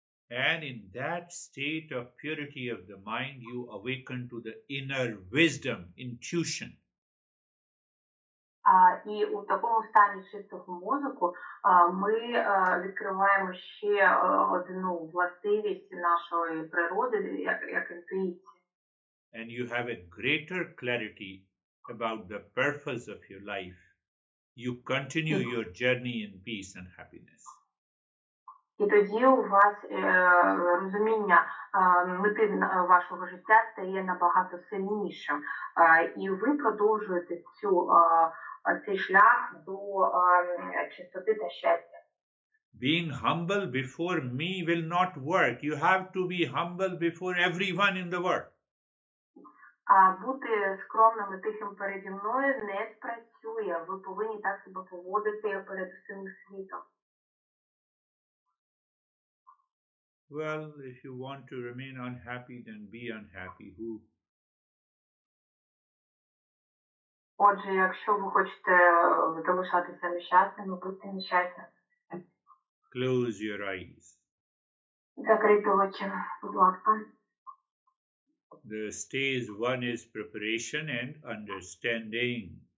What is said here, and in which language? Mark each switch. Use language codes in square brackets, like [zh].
[en] And in that state of purity of the mind, you awaken to the inner wisdom, intuition. [uk] І у такому стані чистого мозку ми відкриваємо ще одну властивість нашої природи, як інтуїція. [en] And you have a greater clarity about the purpose of your life. You continue your journey in peace and happiness. [uk] І тоді у вас розуміння мети вашого життя стає набагато сильнішим. І ви продовжуєте цей шлях до чистоти та щастя. [en] Being humble before me will not work. You have to be humble before everyone in the world. [uk] Бути скромним і тихим переді мною не спрацює. Ви повинні так себе поводити перед усім світом. [en] Well, if you want to remain unhappy, then be unhappy. Who? [uk] Отже, якщо ви хочете залишатися нещасними, будьте нещасними. [en] Close your eyes. [uk] Закрийте очі, будь ласка. [en] The stage one is preparation and understanding.